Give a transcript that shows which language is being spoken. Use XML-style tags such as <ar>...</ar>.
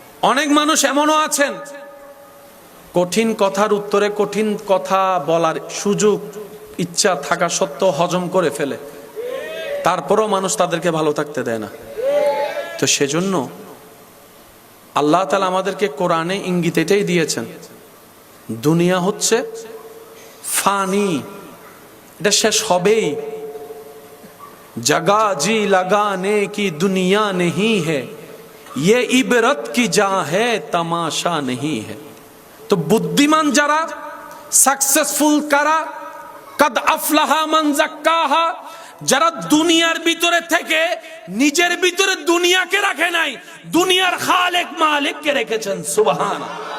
<bn>অনেক মানুষ এমনও আছেন, কঠিন কথার উত্তরে কঠিন কথা বলার সুযোগ, ইচ্ছা থাকা সত্ত্বেও হজম করে ফেলে, তারপরও মানুষ তাদেরকে ভালো থাকতে দেয় না। তো সেজন্য আল্লাহ তাআলা আমাদেরকে কোরআনে ইঙ্গিত এটাই দিয়েছেন, দুনিয়া হচ্ছে ফানি, এটা শেষ হবেই।</bn> <hi>जगह जी लगाने की दुनिया नहीं है, ये इबरत की जा है, तमाशा नहीं है। तो बुद्धिमान</hi> <bn>যারা, সাকসেসফুল কারা,</bn> <ar>কদ আফলাহা মান যাক্কাহা,</ar> <bn>যারা দুনিয়ার ভিতরে থেকে নিজের ভিতরে দুনিয়াকে রাখে নাই, দুনিয়ার খালেক মালিককে রেখেছেন। সুবহানাল্লাহ।</bn>